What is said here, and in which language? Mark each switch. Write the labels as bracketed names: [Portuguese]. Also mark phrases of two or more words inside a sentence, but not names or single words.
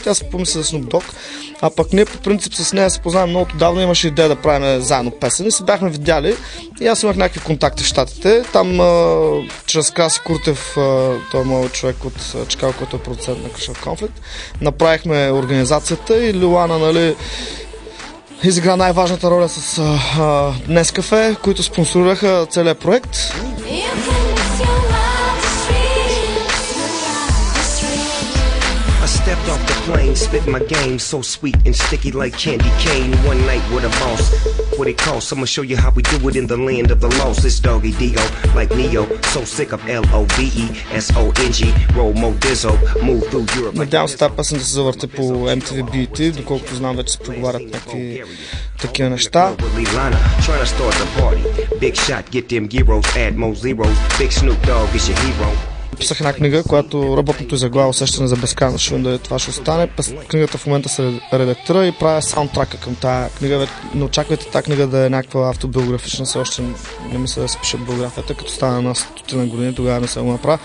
[Bulgarian] Тя се помисли за Snoop Dogg, а пък ние по принцип с нея се познаваме много давно, имаше идея да правим заедно песен и се бяхме видяли и аз имах някакви контакти в щатите. Там чрез Краси Куртев, той е моят човек от Чикаго, който е продуцент на Crush Conflict, направихме организацията и Лилана, нали, изигра най-важната роля с Нескафе, които спонсорираха целият проект. [English] Stepped off the plane, spit my game, so sweet and sticky like candy cane. One night with a boss, what it costs, I'ma show you how we do it in the land of the lost. It's Doggy Dio, like Neo, so sick of L-O-V-E-S-O-N-G, roll mo dizzo, move through Europe. [Bulgarian] Надявам се тази песен да се завърти по MTV BET, доколкото знам вече се преговарят някакви такива неща. [English] Big shot, get them gyros, add more zeros, Big Snoop Dogg is your hero. [Bulgarian] Писах една книга, която работното заглавие усещане за безкрайност. Ще видим дали това ще остане. Книгата в момента се редактира и правя саундтрака към тази книга. Не очаквайте тази книга да е някаква автобиографична. Все още не мисля да се пише биографията, като стана на 100 години, тогава не се го направя.